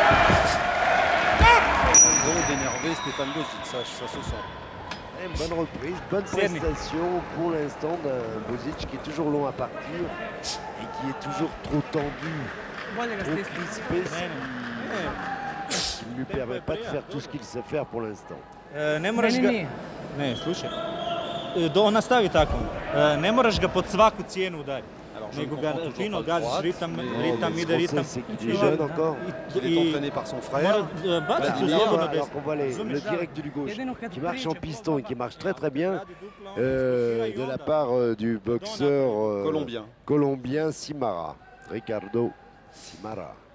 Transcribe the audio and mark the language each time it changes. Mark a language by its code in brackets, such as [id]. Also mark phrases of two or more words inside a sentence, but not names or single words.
[fr] Bon d'énerver Stéphane Bozic, ça se sent. Et une bonne reprise, bonne prestation pour l'instant d'un Bozic qui est toujours long à partir et qui est toujours trop tendu, trop crispé, qui ne lui permet pas de faire tout ce qu'il sait faire pour l'instant. [hr] Ne moraš ga... Ne, slušaj. On nastavi tako. Ne moraš ga pod svaku cijenu udariti. Nego ga fino gaziš, ritam ide ritam. [fr] Il est jeune encore. Il est entraîné par son frère. Alors qu'on voit le direct du gauche qui marche en piston et qui marche très très bien de la part du boxeur colombien Simara, Ricardo Simara.